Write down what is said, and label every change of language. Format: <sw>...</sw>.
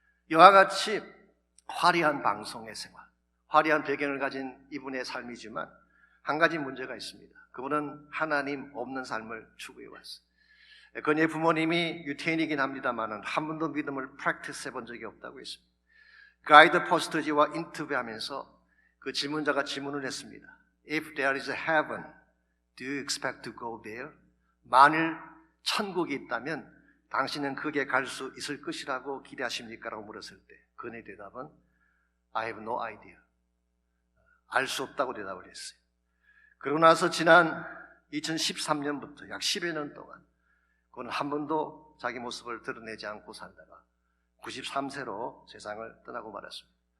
<ko>이와 같이 화려한 방송의 생활, 화려한 배경을 가진 이분의 삶이지만 한 가지 문제가 있습니다. 그분은 하나님 없는 삶을 추구해 왔어요. 그녀의 부모님이 유태인이긴 합니다만 한 번도 믿음을 프랙티스 해본 적이 없다고 했습니다. 가이드 포스터지와 인터뷰하면서 그 질문자가 질문을 했습니다.</ko> <en>If there is a heaven, do you expect to go there?</en> <ko>만일 천국이 있다면 당신은 거기에 갈 수 있을 것이라고 기대하십니까? 라고 물었을 때 그녀의 대답은</ko> <en>I have no idea.</en> <ko>알 수 없다고 대답을 했어요. 그러고 나서 지난 2013년부터 약 10여 년 동안 그는 한 번도 자기 모습을 드러내지 않고 살다가 93세로 세상을 떠나고 말았습니다.</ko>